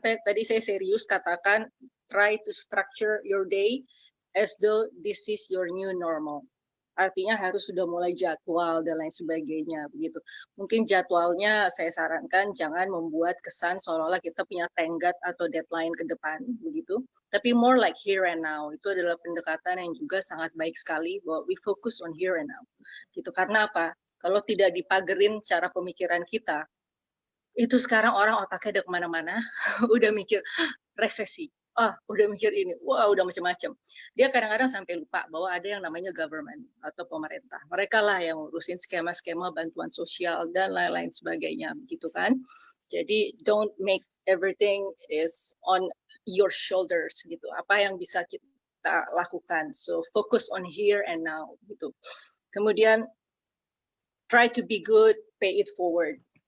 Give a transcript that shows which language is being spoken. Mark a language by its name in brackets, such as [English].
[Indonesian] Tadi saya serius katakan [English] try to structure your day as though this is your new normal. [Indonesian] Artinya harus sudah mulai jadwal dan lain sebagainya begitu. Mungkin jadwalnya saya sarankan jangan membuat kesan seolah-olah kita punya tenggat atau deadline ke depan begitu. Tapi [English] more like here and now. [Indonesian] Itu adalah pendekatan yang juga sangat baik sekali bahwa [English] we focus on here and now. [Indonesian] Gitu. Karena apa? Kalau tidak dipagerin cara pemikiran kita, itu sekarang orang otaknya udah kemana-mana, udah mikir resesi, udah mikir ini, wah udah macam-macam. Dia kadang-kadang sampai lupa bahwa ada yang namanya government atau pemerintah. Mereka lah yang ngurusin skema-skema bantuan sosial dan lain-lain sebagainya, gitu kan. Jadi [English] don't make everything is on your shoulders, [Indonesian] gitu. Apa yang bisa kita lakukan? [English] So focus on here and now, [Indonesian] gitu. Kemudian [English] try to be good, pay it forward.